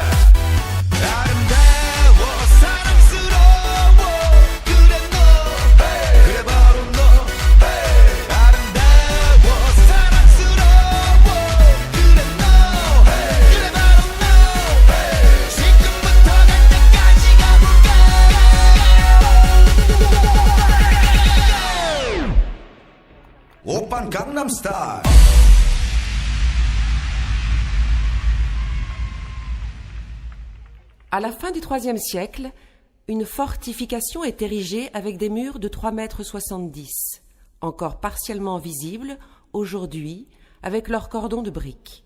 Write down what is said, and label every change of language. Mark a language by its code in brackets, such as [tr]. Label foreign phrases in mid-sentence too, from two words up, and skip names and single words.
[ko] 아름다워 사랑스러워 그래 너 그래 바로 너 아름다워 사랑스러워 그래 너 그래 바로 너 지금부터 갈 때까지 가볼까 오빤 강남스타일 [fr] À la fin du IIIe siècle, une fortification est érigée avec des murs de 3,70 m, encore partiellement visibles aujourd'hui avec leurs cordons de briques.